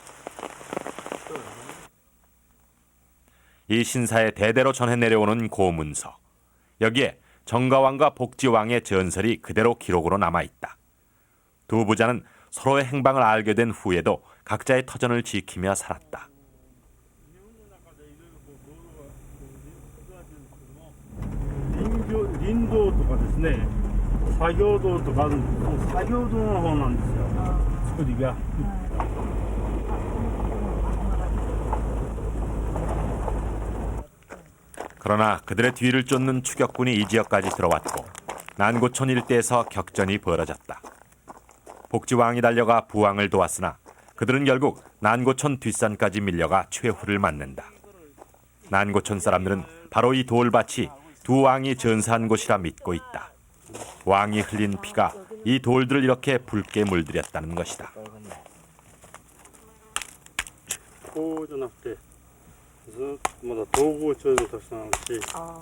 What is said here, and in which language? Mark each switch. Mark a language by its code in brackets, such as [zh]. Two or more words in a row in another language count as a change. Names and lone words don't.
[ko] 이 신사에 대대로 전해 내려오는 고문서. 여기에 정가왕과 복지왕의 전설이 그대로 기록으로 남아있다. 두 부자는 서로의 행방을 알게 된 후에도 각자의 터전을 지키며 살았다. [ja] 林道とかですね、作業道とかあるんです。作業道の方なんですよ。作りが。 [ko] 그러나 그들의 뒤를 쫓는 추격군이 이 지역까지 들어왔고 난고촌 일대에서 격전이 벌어졌다. 복지왕이 달려가 부왕을 도왔으나 그들은 결국 난고촌 뒷산까지 밀려가 최후를 맞는다. 난고촌 사람들은 바로 이 돌밭이 두 왕이 전사한 곳이라 믿고 있다. 왕이 흘린 피가 이 돌들을 이렇게 붉게 물들였다는 것이다. [ja] こうじゃなくて、ずっとまだ統合町のたくさんあるし。